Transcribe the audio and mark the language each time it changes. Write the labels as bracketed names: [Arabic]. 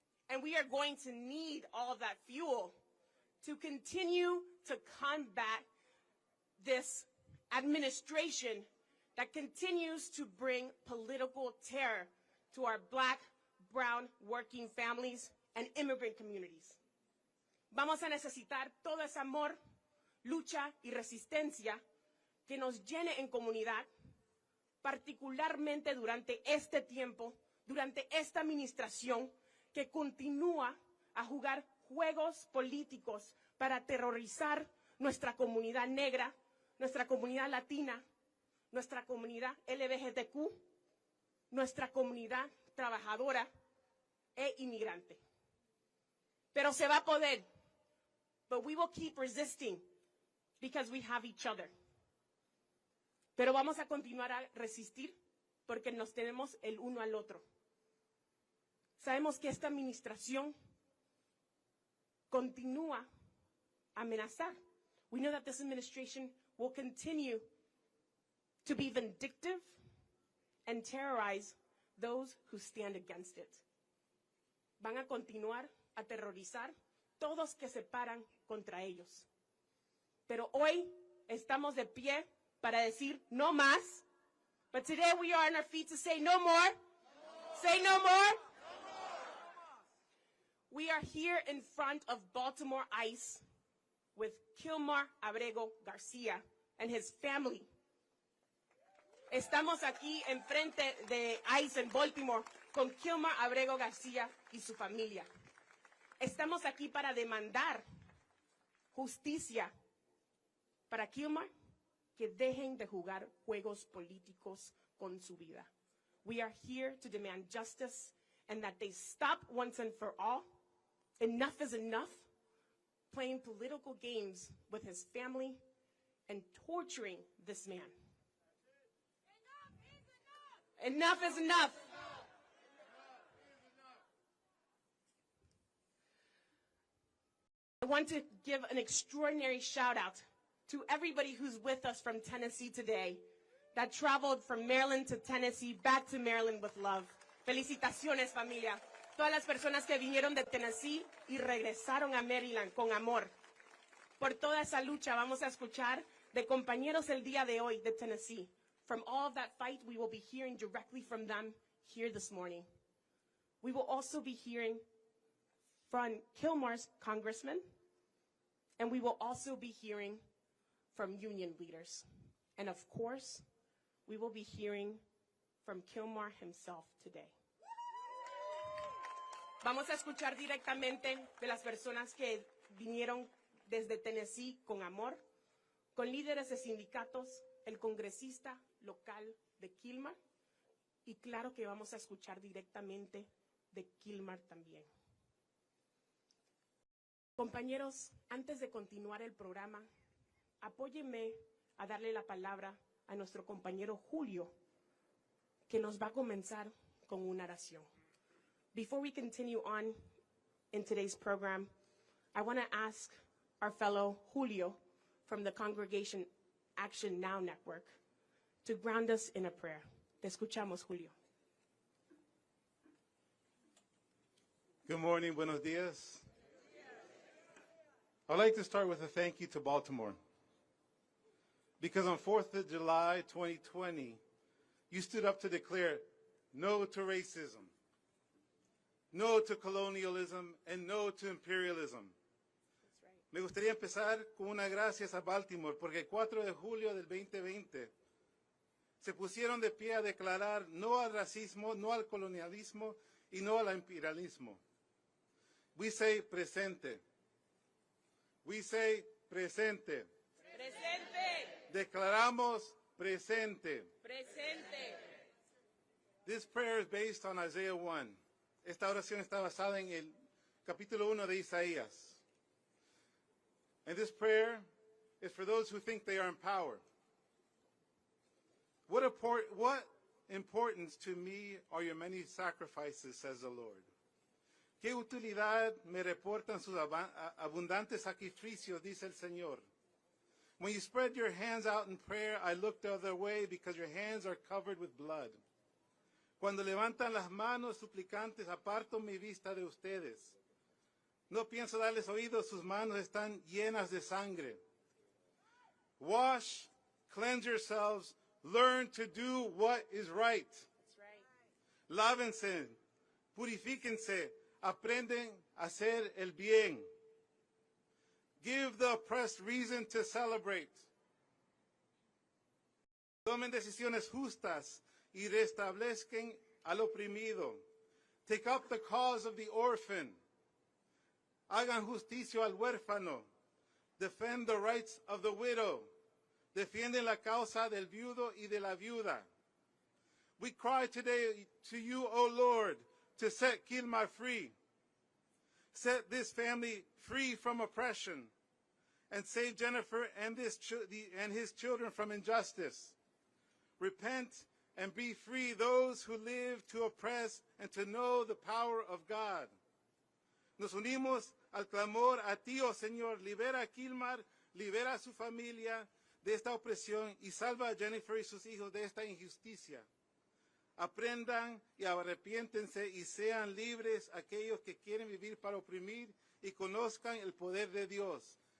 [English] And we are going to need all of that fuel to continue to combat this administration that continues to bring political terror to our Black, brown, working families and immigrant communities. [Spanish] Vamos a necesitar todo ese amor, lucha y resistencia que nos llene en comunidad, particularmente durante este tiempo, durante esta administración que continúa a jugar juegos políticos para aterrorizar nuestra comunidad negra, nuestra comunidad latina, nuestra comunidad LGBTQ, nuestra comunidad trabajadora e inmigrante. Pero se va a poder. [English] But we will keep resisting because we have each other. [Spanish] Pero vamos a continuar a resistir porque nos tenemos el uno al otro. Sabemos que esta administración continúa a amenazar. [English] We know that this administration will continue to be vindictive and terrorize those who stand against it. [Spanish] Van a continuar a aterrorizar todos que se paran contra ellos. Pero hoy estamos de pie para decir no más. [English] But today we are on our feet to say no more. Say no more. We are here in front of Baltimore ICE with Kilmar Abrego Garcia and his family. [Spanish] Estamos aquí enfrente de ICE en Baltimore con Kilmar Abrego Garcia y su familia. Estamos aquí para demandar justicia para Kilmar, que dejen de jugar juegos políticos con su vida. [English] We are here to demand justice and that they stop once and for all. Enough is enough, playing political games with his family and torturing this man. Enough is enough. I want to give an extraordinary shout out to everybody who's with us from Tennessee today, that traveled from Maryland to Tennessee, back to Maryland with love. [Spanish] Felicitaciones, familia. Todas las personas que vinieron de Tennessee y regresaron a Maryland con amor. Por toda esa lucha vamos a escuchar de compañeros el día de hoy de Tennessee. [English] From all of that fight, we will be hearing directly from them here this morning. We will also be hearing from Kilmar's congressman, and we will also be hearing from union leaders. And of course, we will be hearing from Kilmar himself today. [Spanish] Vamos a escuchar directamente de las personas que vinieron desde Tennessee con amor, con líderes de sindicatos, el congresista local de Kilmar, y claro que vamos a escuchar directamente de Kilmar también. Compañeros, antes de continuar el programa, apóyenme a darle la palabra a nuestro compañero Julio, que nos va a comenzar con una oración. [English] Before we continue on in today's program, I want to ask our fellow Julio from the Congregation Action Now Network to ground us in a prayer. [Spanish] Te escuchamos, Julio. [English] Good morning, [Spanish] buenos dias. [English] I'd like to start with a thank you to Baltimore. Because on 4th of July, 2020, you stood up to declare no to racism, no to colonialism, and no to imperialism. That's right. [Spanish] Me gustaría empezar con una gracias a Baltimore, porque el 4 de julio del 2020 se pusieron de pie a declarar no al racismo, no al colonialismo y no al imperialismo. [English] We say presente. We say presente. [Spanish] Presente. Declaramos presente. Presente. [English] This prayer is based on Isaiah 1. [Spanish] Esta oración está basada en el capítulo 1 de Isaías. [English] And this prayer is for those who think they are in power. What importance to me are your many sacrifices, says the Lord. [Spanish] ¿Qué utilidad me reportan sus abundantes sacrificios? Dice el Señor. [English] When you spread your hands out in prayer, I look the other way because your hands are covered with blood. [Spanish] Cuando levantan las manos suplicantes, aparto mi vista de ustedes. No pienso darles oídos, sus manos están llenas de sangre. [English] Wash, cleanse yourselves, learn to do what is right. [Spanish] Lávense, purifíquense, aprenden a hacer el bien. [English] Give the oppressed reason to celebrate. [Spanish] Tomen decisiones justas y restablezcan al oprimido. [English] Take up the cause of the orphan. [Spanish] Hagan justicia al huérfano. [English] Defend the rights of the widow. [Spanish] Defienden la causa del viudo y de la viuda. [English] We cry today to you, O Lord, to set Kilmar free. Set this family free from oppression and save Jennifer and his children from injustice. Repent and be free those who live to oppress and to know the power of God. [Spanish] Nos unimos al clamor a ti, oh Señor, libera a Kilmar, libera a su familia de esta opresión y salva a Jennifer y sus hijos de esta injusticia. Aprendan y arrepiéntense y sean libres aquellos que quieren vivir para oprimir y conozcan el poder de Dios.